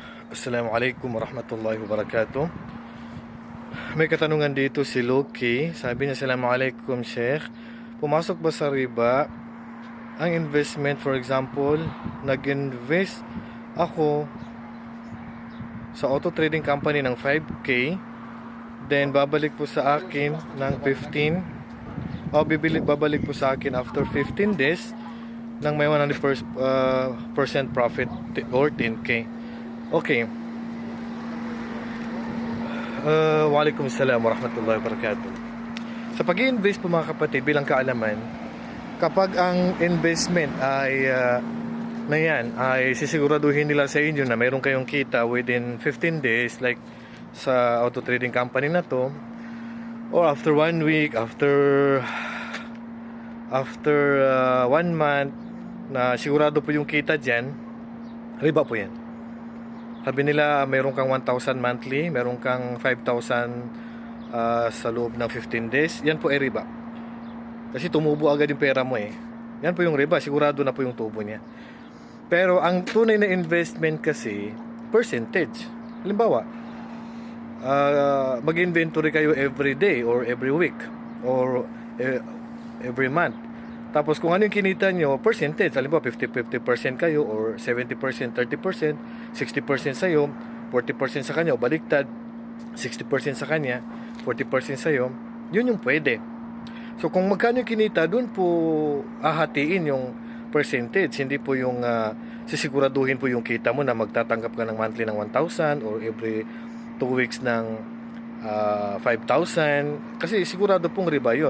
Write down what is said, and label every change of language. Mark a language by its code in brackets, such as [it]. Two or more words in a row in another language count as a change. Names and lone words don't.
[ar] السلام عليكم ورحمة الله وبركاته. [tl] May katanungan dito si Loki. Sabi niya, [ar] السلام عليكم شيخ. [tl] Pumasok ba sa riba ang investment? [en] For example, [tl] nag-invest ako sa [en] auto trading company [tl] ng 5K, then babalik po sa akin ng 15, babalik po sa akin [en] after 15 days [tl] ng may [en] 100% profit or 10K. [tl] Okay. [ar] وعليكم السلام ورحمة الله وبركاته. [tl] Sa pag-i-invest po mga kapatid, bilang kaalaman, kapag ang investment ay na yan ay sisiguraduhin nila sa inyo na mayroon kayong kita [en] within 15 days, like [tl] sa [en] auto trading company [tl] na to, [en] or after 1 week, after 1 month, [tl] na sigurado po yung kita dyan, riba po yan. Sabi nila mayroon kang 1,000 monthly, mayroon kang 5,000 sa loob ng 15 days, yan po ay riba. Kasi tumubo agad yung pera mo eh. Yan po yung riba, sigurado na po yung tubo niya. Pero ang tunay na investment kasi, percentage. Halimbawa, mag-inventory kayo [en] every day or every week or every month. [tl] Tapos kung ano yung kinita nyo, percentage, halimbawa 50% kayo or 70%, 30%, 60% sa'yo, 40% sa kanya o baliktad, 60% sa kanya, 40% sa'yo, yun yung pwede. So kung magkano yung kinita, dun po ahatiin yung percentage, hindi po yung sisiguraduhin po yung kita mo na magtatanggap ka ng monthly ng 1,000 or [en] every 2 weeks [tl] ng 5,000, kasi sigurado pong riba yun.